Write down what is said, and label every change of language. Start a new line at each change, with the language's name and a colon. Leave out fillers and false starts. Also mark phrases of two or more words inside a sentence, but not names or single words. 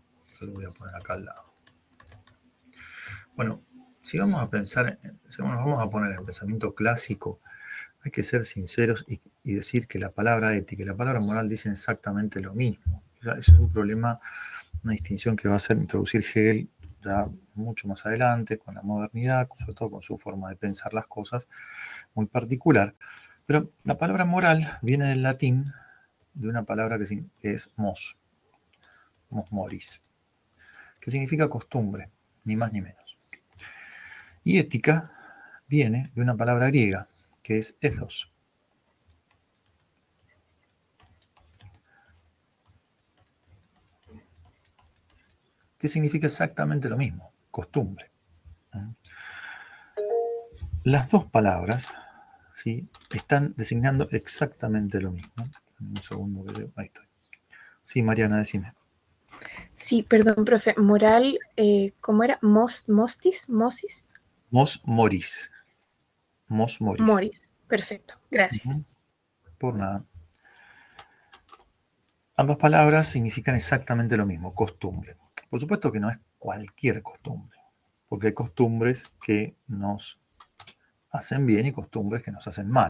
Spanish: Yo lo voy a poner acá al lado. Bueno, si vamos a pensar, si nos vamos a poner en el pensamiento clásico, hay que ser sinceros y decir que la palabra ética y la palabra moral dicen exactamente lo mismo. Eso es un problema, una distinción que va a hacer introducir Hegel ya mucho más adelante, con la modernidad, sobre todo con su forma de pensar las cosas muy particular. Pero la palabra moral viene del latín, de una palabra que es
Latin: mos moris,
Spanish: que significa costumbre, ni más ni menos. Y ética viene de una palabra griega, que es ethos. Que significa exactamente lo mismo, costumbre. Las dos palabras, ¿sí?, están designando exactamente lo mismo. Un segundo que yo, ahí estoy. Sí, Mariana, decime. Sí, perdón, profe. Moral, ¿cómo era? ¿Mostis? ¿Mosis?
Latin: Mos moris. Mos moris.
Spanish: Moris. Perfecto, gracias. Por nada. Ambas palabras significan exactamente lo mismo, costumbre. Por supuesto que no es cualquier costumbre, porque hay costumbres que nos hacen bien y costumbres que nos hacen mal.